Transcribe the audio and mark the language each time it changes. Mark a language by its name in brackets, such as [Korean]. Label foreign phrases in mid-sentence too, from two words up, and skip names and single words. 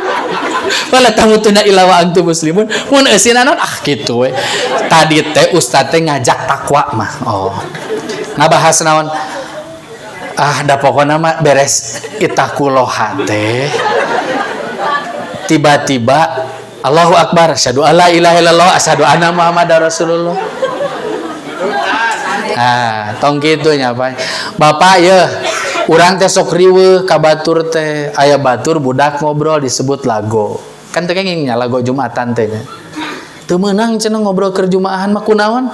[Arabic] ولا تموتن إلا وأنتم مسلمون. [Sundanese] Mun eusina naon? Kitu we. Tadi teh ustaz teh ngajak takwa mah. Ngabahas naon? Da pokoknya mah beres itakuloha teh tiba-tiba [Arabic] الله أكبر، أشهد أن لا إله إلا الله، أشهد أن محمدا رسول الله. [Sundanese] Ah, tong kitu nya Pak. Bapak ya, urang teh sok riweuh ka batur teh, aya batur budak ngobrol disebut lago. Kan teh kenging nya lago Jumatan teh nya. Teu meunang cenah ngobrol keur Jumaahan mah kunaon?